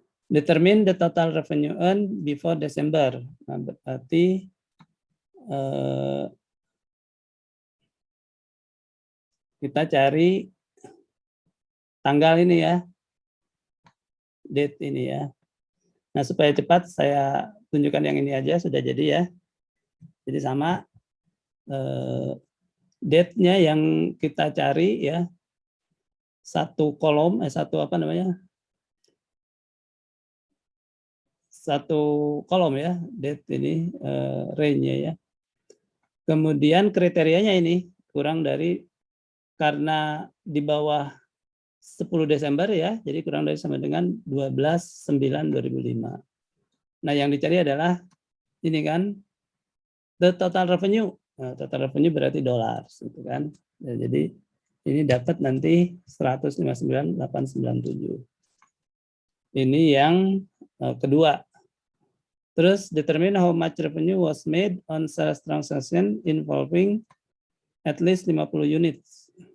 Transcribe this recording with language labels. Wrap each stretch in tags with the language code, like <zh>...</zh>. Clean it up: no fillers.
<en>Determine the total revenue earned before December.</en> <id>Nah, berarti kita cari tanggal ini ya, date ini ya. Nah, supaya cepat saya tunjukkan yang ini aja, sudah jadi ya. Jadi sama date-nya yang kita cari ya, satu kolom, satu apa namanya, satu kolom ya, date ini range-nya ya. Kemudian kriterianya ini kurang dari, karena di bawah 10 Desember ya, jadi kurang dari sama dengan 12/9/2005. Nah, yang dicari adalah ini kan,</id> <en>the total revenue.</en> <id>Nah, total revenue berarti dolar, gitu kan. Nah, jadi ini dapat nanti 159.897. Ini yang kedua. Terus</id> <en>determine how much revenue was made on sales transaction involving at least 50 units.</en>